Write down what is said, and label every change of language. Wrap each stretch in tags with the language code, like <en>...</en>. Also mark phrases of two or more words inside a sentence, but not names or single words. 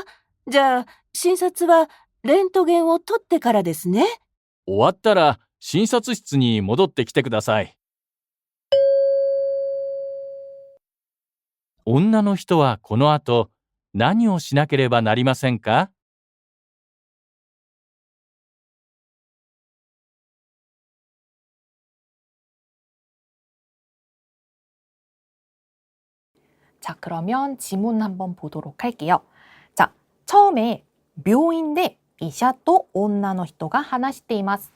<ja>じゃあ、診察はレントゲンを取ってからですね。終わったら診察室に戻ってきてください。女の人はこの後何をしなければなりませんか？</ja> <ko>자, 그러면 지문 한번 보도록 할게요. 자, 처음에 묘인데</ko> <ja>医者と女の人が話しています.</ja>